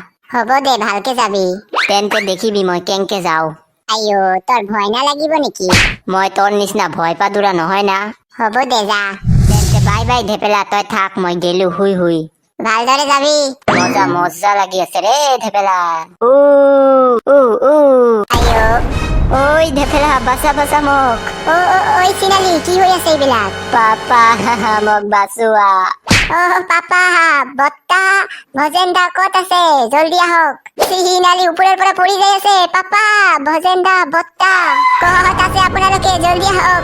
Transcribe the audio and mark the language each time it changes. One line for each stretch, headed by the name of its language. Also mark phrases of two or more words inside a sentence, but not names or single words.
Assamese: হ'ব দে ভালকে যাবি তেন্তে দেখিবি মই কেংকে যাও আইও তোৰ ভয় নালাগিব নেকি মই তোৰ নিচিনা ভয় পাদুৰা নহয় না হ'ব দে যা তেন্তে বাই ঢেপেলা তই থাক মই গেলো হুই ভালদৰে যাবি মজা লাগি আছে ৰে ঢেপেলা আইও ওই ঢেপেলা বাঁচা মোক ঐ চিনালি কি হৈ আছে এইবিলাক পাপা মোক বাচোৱা পাপা বত্তা ভজেন্দা ক'ত আছে জলদি আহক চিনালি ওপৰৰ পৰা পৰি যাই আছে পাপা ভজেন্দা বত্তা ক'ত আছে আপোনালোকে জলদি আহক